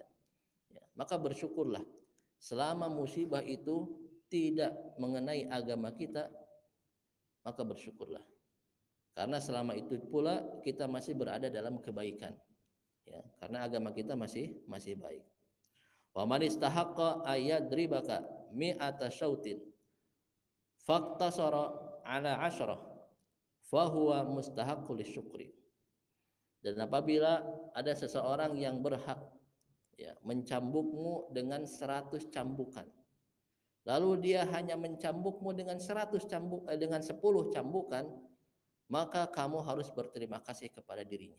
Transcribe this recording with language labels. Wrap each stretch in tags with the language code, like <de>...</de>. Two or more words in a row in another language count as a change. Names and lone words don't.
<id>Ya, maka bersyukurlah selama musibah itu tidak mengenai agama kita, maka bersyukurlah. Karena selama itu pula kita masih berada dalam kebaikan. Ya, karena agama kita masih baik.</id> <ar>ومن استحق أن يضربك مائة سوط فاقتصر على عشرة فهو مستحق الشكر.</ar> <id>Dan apabila ada seseorang yang berhak, ya, mencambukmu dengan 100 cambukan, lalu dia hanya mencambukmu dengan 10 cambukan, maka kamu harus berterima kasih kepada dirinya.</id>